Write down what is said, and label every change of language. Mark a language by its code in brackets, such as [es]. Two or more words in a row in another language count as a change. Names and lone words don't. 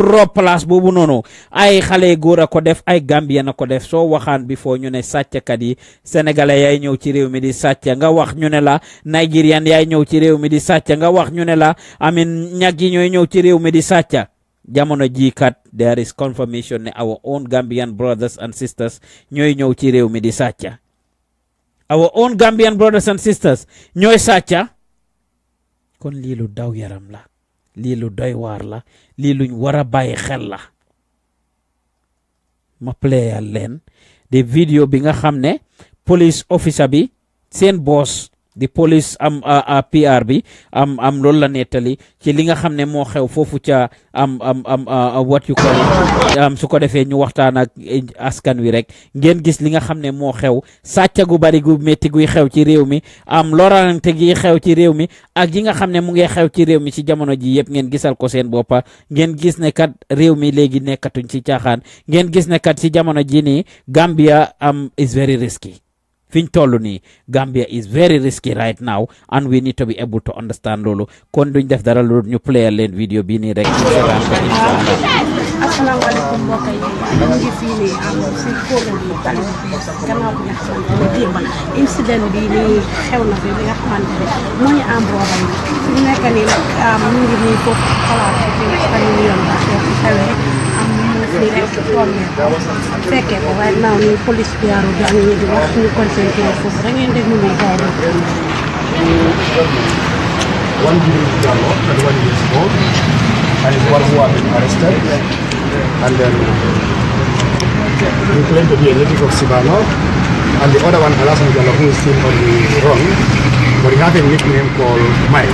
[wo] rob place boobu noonu ay xale góor a ko def ay Gambien a ko def soo waxaan bi foo ñu ne sàcckat yi sénégalais yaay ñëw ci réew mi di sàcc nga wax ñu ne la Nigerian yaay ñëw ci réew mi di sàcc nga wax ñu ne la amin ñag yi ñooy ñëw ci réew mi di sàcc jamono ji kat [en] there is confirmation [wo] ne [en] our own Gambian brothers and sisters [wo] ñooy ñëw ci réew mi di sàcc [en] our own Gambian brothers and sisters [wo] ñooy sàcc kon lii lu daw yaram la lii lu doy waar la lii luñ war a bàyyi xel la ma playal leen de vidéo bi nga xam ne [en] police officer [wo] bi seen boss di police PR bi am loolu la nettali ci li nga xam ne moo xew foofu ca [en] what you call it [wo] su ko defee ñu waxtaan ak askan wi rek ngeen gis li nga xam ne moo xew sàcca gu bari gu métti guy xew ci réew mi lorante gi xew ci réew mi ak yi nga xam ne mu ngi xew ci réew mi ci jamono ji yëpp ngeen gisal ko seen boppa ngeen gis ne kat réew mi léegi nekkatuñ ci caaxaan ngeen gis ne kat ci jamono ji nii [en] Gambia is very risky [wo] fiñ tollu nii [en] Gambia is very risky right now and we need to be able to understand [wo] loolu kon duñ def dara lu ñu playal leen vidéo bi nii rek asalaamaaleykum mbokk yi ñu ngi fii nii si kóolu bi tali bi gannaaw bi nga xamante ne démb incident bi nii xew na fi li nga xamante ne moo ñu am roobam fi mu nekk nii nag ñu ngi nii foofu xalaat fi nga yoon ba xewee lii rek tool fekkee ko waaye naaw ni police P.R.O bi am ñi di wax ñu concentré foofu da ngeen déglu muy gaay [en] one David Kujabi, 31 years old, and is one who has been arrested. And then he claimed to be a native of Sibano, and the other one, Alasan Jallo, who is still on the run, but he has a nickname called Mike.